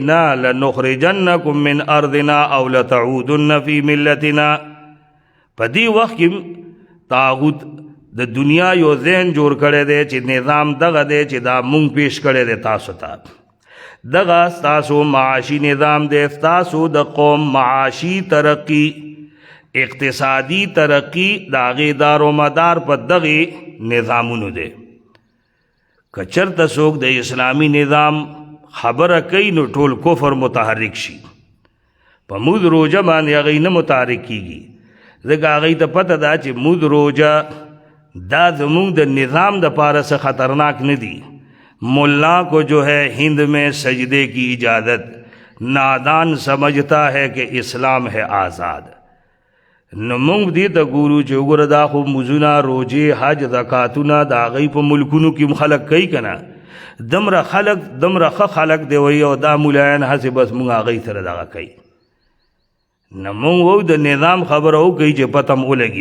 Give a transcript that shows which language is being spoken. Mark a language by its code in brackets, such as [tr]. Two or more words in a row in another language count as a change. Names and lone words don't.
[ar] نه، لنخرجنکم من ارضنا او لتعودن فی ملتنا. [ps] په دې وخت کې طاغوت د دنیا یو ذهن جوړ کړی دی چې نظام دغه دی چې دا مونږ پیش کړی دی تاسو ته. دغه ستاسو معاشی نظام دی، ستاسو د قوم معاشی ترقی اقتصادی ترقی د هغې دار و مدار په دغې نظامونو دی. که چېرته څوک د اسلامي نظام خبره کوي نو ټول کفر متحرک شي. په مود روژه باندې هغوی نه متحرک کیږي، ځکه هغوی ته پته ده چې مود روژه دا زمونږ د نظام دپاره څه خطرناک نه دي. [ur] ملا کو جو ہے ہند میں سجدے کی اجازت، نادان سمجھتا ہے کہ اسلام ہے آزاد. [ps] نو مونږ دې ته ګورو چې وګوره دا خو مزونه روجې حج زکاتونه د هغوی په ملکونو کې خلک کوي که نه، دمره خلک دمره ښه خلک دی وایي، او دا ملایان هسې بس مونږ هغوی سره دغه کوي. نو مونږ وو د نظام خبره وکوي چې پته م ولګي.